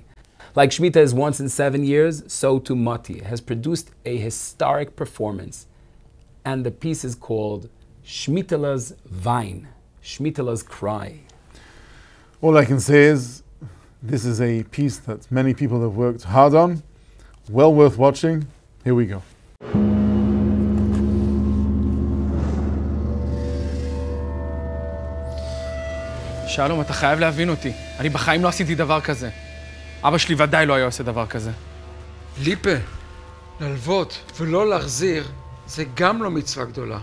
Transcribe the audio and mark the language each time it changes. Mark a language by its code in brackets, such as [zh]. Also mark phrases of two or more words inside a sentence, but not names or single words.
[en] Like Shmitah is once in 7 years, so too Motty has produced a historic performance, and the piece is called Shmitah's Vine, Shmitah's Cry. All I can say is, this is a piece that many people have worked hard on, well worth watching. Here we go. [he] שלום, אתה חייב להבין אותי. אני בחיים לא עשיתי דבר כזה. אבא שלי ודאי לא היה עושה דבר כזה. ליפה, ללוות ולא להחזיר, זה גם לא מצווה גדולה.